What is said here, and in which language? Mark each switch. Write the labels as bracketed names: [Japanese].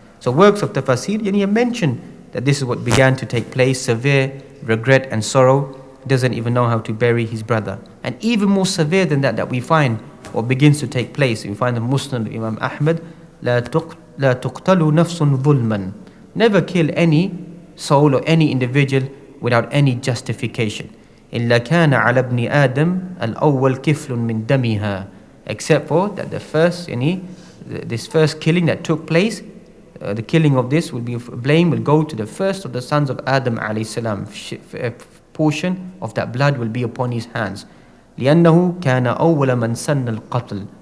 [English] So works of tafsir, he mentioned that this is what began to take place, severe regret and sorrow. He doesn't even know how to bury his brother. And even more severe than that we find what begins to take place. We find the Muslim Imam Ahmad, [Arabic] لا تقتل نفس ظلما. [English] Never kill any soul or any individual without any justification. [Arabic] إلا كان على ابن آدم الأول كفل من دمها. [English] Except for that this first killing that took place, the killing of this blame will go to the first of the sons of Adam alayhi salam. A portion of that blood will be upon his hands. [Arabic] لأنه كان أول من سن القتل.